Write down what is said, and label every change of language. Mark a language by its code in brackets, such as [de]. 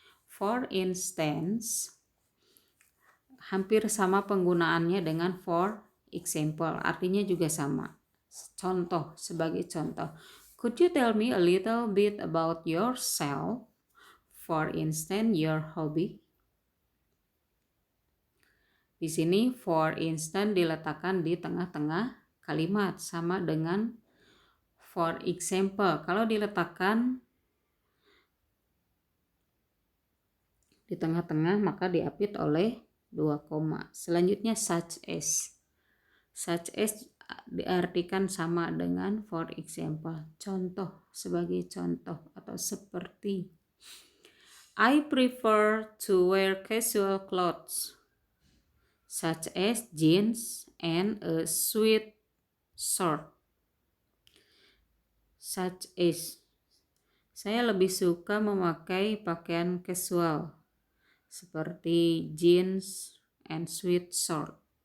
[id] For instance hampir sama penggunaannya dengan for example, artinya juga sama. Contoh, sebagai contoh. [en] Could you tell me a little bit about yourself? For instance, your hobby. [id] Di sini for instance diletakkan di tengah-tengah kalimat, sama dengan for example. Kalau diletakkan di tengah-tengah maka diapit oleh 2 koma. Selanjutnya such as. Such as diartikan sama dengan for example. Contoh, sebagai contoh atau seperti. [en] I prefer to wear casual clothes such as jeans and a sweatshirt. [id] Such as, saya lebih suka memakai pakaian casual seperti [en] jeans and sweatshirt.